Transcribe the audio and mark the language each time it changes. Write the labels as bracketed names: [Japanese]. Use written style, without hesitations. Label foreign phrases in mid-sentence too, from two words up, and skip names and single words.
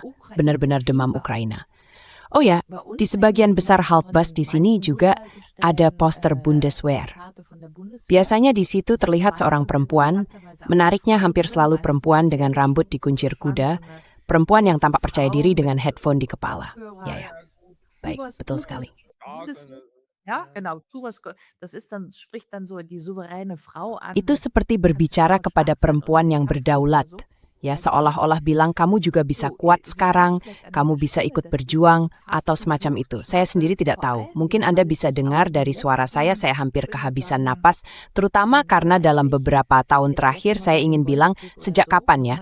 [Indonesian] Benar-benar demam Ukraina. Oh ya, di sebagian besar haltbus di sini juga ada poster Bundeswehr. Biasanya di situ terlihat seorang perempuan, menariknya hampir selalu perempuan dengan rambut dikuncir kuda, perempuan yang tampak percaya diri dengan headphone di kepala. Ya. Baik, betul sekali. [German] Ja, genau. Spricht dann so die souveräne Frau an. [Indonesian] Itu seperti berbicara kepada perempuan yang berdaulat. Ya, seolah-olah bilang kamu juga bisa kuat sekarang, kamu bisa ikut berjuang, atau semacam itu. Saya sendiri tidak tahu. Mungkin Anda bisa dengar dari suara saya hampir kehabisan napas, terutama karena dalam beberapa tahun terakhir saya ingin bilang, sejak kapan ya?